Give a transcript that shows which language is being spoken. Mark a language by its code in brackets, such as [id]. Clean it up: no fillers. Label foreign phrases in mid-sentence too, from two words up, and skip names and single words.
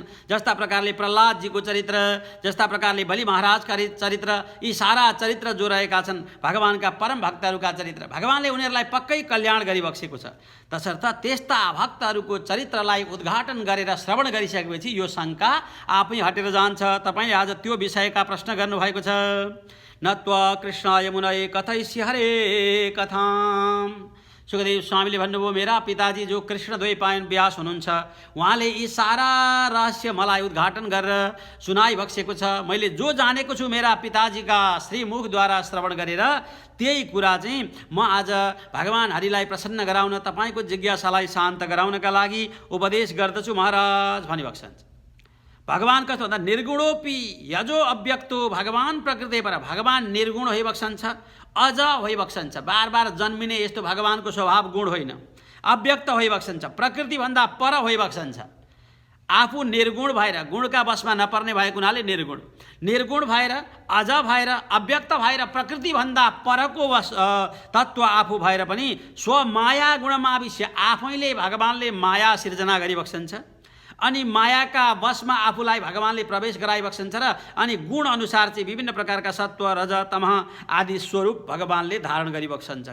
[ne] जस्ता प्रकारले प्रहलादजीको चरित्र, जस्ता प्रकारले बलि महाराजका चरित्र, यी सारा चरित्र जो रहेका छन् भगवानका परम भक्तहरूका चरित्र, भगवानले उनीहरूलाई पक्कै कल्याण गरिबक्सेको छ। तसर्थ त्यस्ता भक्तहरूको चरित्रलाई उद्घाटन गरेर श्रवण गरिसकेपछि यो शङ्का आफै हटेर जान्छ। तपाईँ आज त्यो विषयका प्रश्न गर्नुभएको छ। [sa] नत्वा कृष्णाय मुनये कथयिष्ये हरे कथाम। [ne] सुखदेव स्वामीले भन्नुभयो मेरा पिताजी जो कृष्ण द्वैपायन व्यास हुनुहुन्छ उहाँले यी सारा रहस्य मलाई उद्घाटन गरेर सुनाइबक्सेको छ। मैले जो जानेको छु मेरा पिताजीका श्रीमुखद्वारा श्रवण गरेर त्यही कुरा चाहिँ म आज भगवान हरिलाई प्रसन्न गराउन तपाईँको जिज्ञासालाई शान्त गराउनका लागि उपदेश गर्दछु महाराज भनिबक्सन्छ। भगवान कस्तो भन्दा [sa] निर्गुणोपि यजो अव्यक्तो भगवान प्रकृति पर। [ne] भगवान निर्गुण होइबक्सन्छ, अज होइबक्सन्छ, बार बार जन्मिने यस्तो भगवानको स्वभाव गुण होइन। अव्यक्त होइबक्सन्छ, प्रकृतिभन्दा पर होइबक्सन्छ। आफू निर्गुण भएर गुणका वशमा नपर्ने भएको हुनाले निर्गुण, निर्गुण भएर अज भएर अव्यक्त भएर प्रकृतिभन्दा परको तत्त्व आफू भएर पनि स्वमाया गुणमा विषय आफैले भगवानले माया सिर्जना गरिबक्सन्छ अनि मायाका वशमा आफूलाई भगवानले प्रवेश गराइबक्सन्छ र अनि गुण अनुसार चाहिँ विभिन्न प्रकारका सत्व रज तमह आदि स्वरूप भगवानले धारण गरिबक्सन्छ।